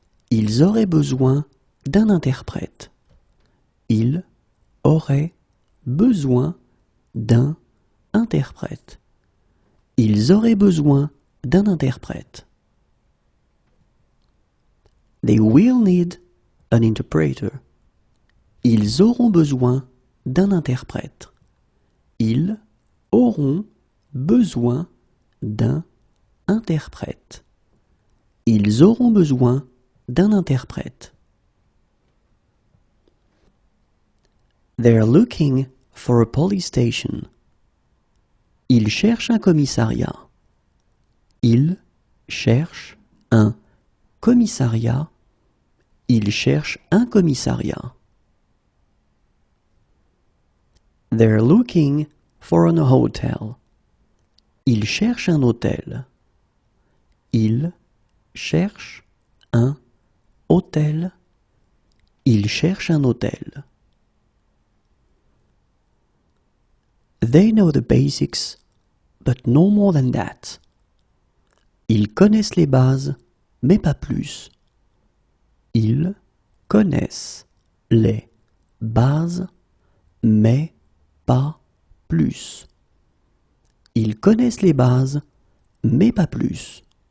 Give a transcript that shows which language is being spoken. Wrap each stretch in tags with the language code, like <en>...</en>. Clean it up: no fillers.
<fr>Ils auraient besoin d'un interprète. Ils auraient besoin d'un interprète. Ils auraient besoin d'un interprète.</fr> <en>They will need an interpreter.</en> <fr>Ils auront besoin d'un interprète. Ils auront besoin d'un interprète. Ils auront besoin d'un interprète.</fr> <en>They're looking for a police station.</en> <fr>Ils cherchent un commissariat. Ils cherchent un commissariat. Ils cherchent un commissariat.</fr> <en>They're looking for a hotel.</en> <fr>Ils cherchent un hôtel. Ils cherchent un hôtel. Il cherche un hôtel.</fr> <en>They know the basics, but no more than that.</en> <fr>Ils connaissent les bases, mais pas plus. Ils connaissent les bases, mais pas plus. Ils connaissent les bases, mais pas plus.</fr>